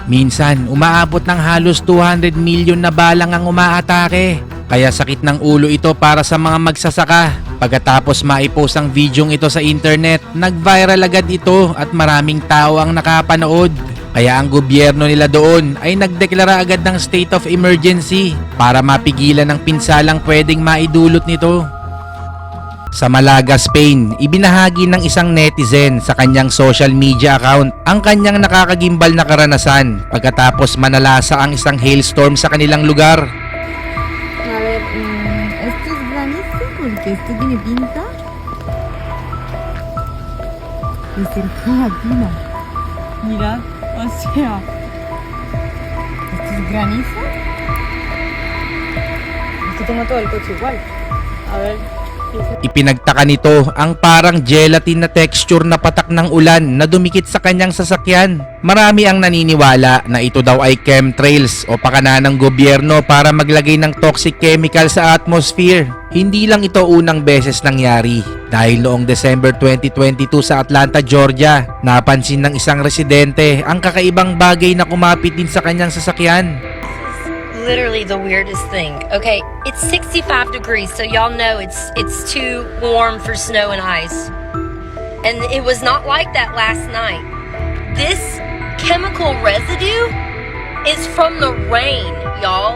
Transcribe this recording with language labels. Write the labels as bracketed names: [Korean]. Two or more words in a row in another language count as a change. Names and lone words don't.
[Filipino] Minsan, umaabot ng halos 200 milyon na balang ang umaatake. Kaya sakit ng ulo ito para sa mga magsasaka. Pagkatapos maipost ang videong ito sa internet, nag-viral agad ito at maraming tao ang nakapanood. Kaya ang gobyerno nila doon ay nagdeklara agad ng [English] state of emergency [Filipino] para mapigilan ang pinsalang pwedeng maidulot nito. Sa Malaga, Spain, ibinahagi ng isang netizen sa kanyang [English] social media account [Filipino] ang kanyang nakakagimbal na karanasan pagkatapos manalasa ang isang hailstorm sa kanilang lugar. [Spanish] A ver, esto es granizo porque esto tiene pinta de ser gelatina. Mira, o sea, esto es granizo. Esto tengo todo el coche igual. A ver. [Filipino] Ipinagtaka nito ang parang gelatin na texture na patak ng ulan na dumikit sa kanyang sasakyan. Marami ang naniniwala na ito daw ay chemtrails o pakana ng gobyerno para maglagay ng [English] toxic chemical [Filipino] sa atmosphere. Hindi lang ito unang beses nangyari dahil noong December 2022 sa Atlanta, Georgia, napansin ng isang residente ang kakaibang bagay na kumapit din sa kanyang sasakyan. [English] Literally the weirdest thing. Okay, it's 65 degrees, so y'all know it's too warm for snow and ice. And it was not like that last night. This chemical residue is from the rain, y'all.